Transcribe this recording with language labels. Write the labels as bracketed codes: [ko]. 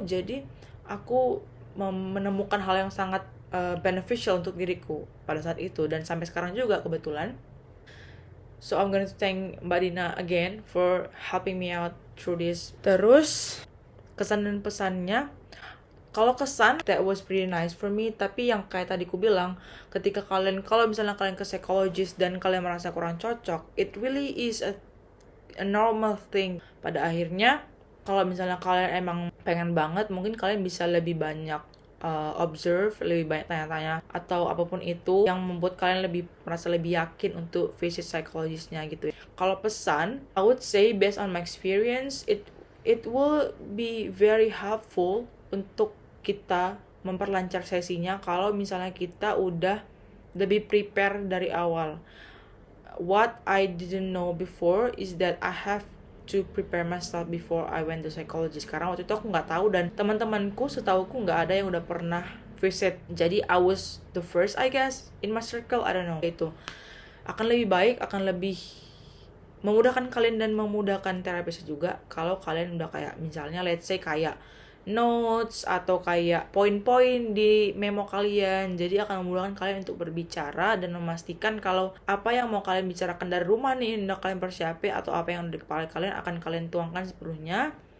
[id] Jadi aku menemukan hal yang sangat beneficial untuk diriku pada saat itu, dan sampai sekarang juga kebetulan. [en] So I'm gonna thank Mbak Dina again for helping me out through this. [id] Terus kesan dan pesannya, kalau kesan, [en] that was pretty nice for me. [id] Tapi yang kayak tadi ku bilang, kalau misalnya kalian ke psikologis dan kalian merasa kurang cocok, [en] it really is a normal thing. [id] Pada akhirnya kalau misalnya kalian emang pengen banget, mungkin kalian bisa lebih banyak observe, lebih banyak tanya-tanya atau apapun itu yang membuat kalian merasa lebih yakin untuk visit psikologisnya gitu. Kalau pesan, [en] I would say based on my experience, it will be very helpful [id] untuk kita memperlancar sesinya kalau misalnya kita udah lebih prepare dari awal. [en] What I didn't know before is that I have to prepare myself before I went to psychologist. [id] Karena waktu itu aku nggak tahu dan teman-temanku setauku nggak ada yang udah pernah visit. Jadi [en] I was the first, I guess, in my circle. I don't know. [id] Itu akan lebih baik, akan lebih memudahkan kalian dan memudahkan terapis juga kalau kalian udah kayak misalnya [en] let's say [id] kayak notes atau kayak poin-poin di memo kalian. Jadi akan memudahkan kalian untuk berbicara dan memastikan kalau apa yang mau kalian bicarakan dari rumah nih udah kalian persiapin atau apa yang ada di kepala kalian akan kalian tuangkan sepenuhnya.